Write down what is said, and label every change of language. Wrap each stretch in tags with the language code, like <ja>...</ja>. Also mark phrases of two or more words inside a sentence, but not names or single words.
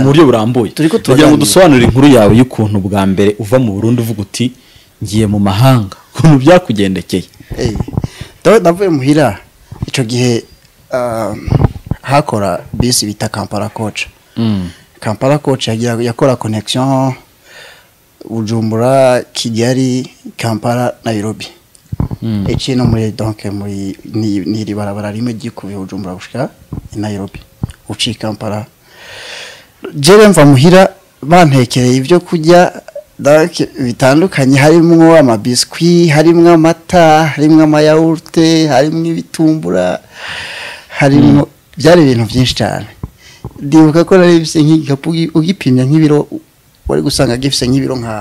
<rn>buryo burambuye kugira ngo dusobanurire inkuru yawe y'ukuntu bwa mbere uva mu Burundi uvuga uti ngiye mu mahanga ukuntu byakugendekeye navuye muhira ico gihe hakora bisi bita Kampala coach Kampala coach yakora connection Bujumbura Kigali Kampala Nairobi no muri donc muri ni barabara rimwe gikubiye Bujumbura gushika Nairobi uci Kampala jewe mva muhira bantekereye ibyo kujya bitandukanye harimo amabiscuit harimo amata harimo amayawurute harimo ibitumbura harimo byari ibintu byinshi cyane ndibuka ko nari bise nk'igikapu ugipimya nk'ibiro wari gusanga gifise nk'ibiro nka</rn>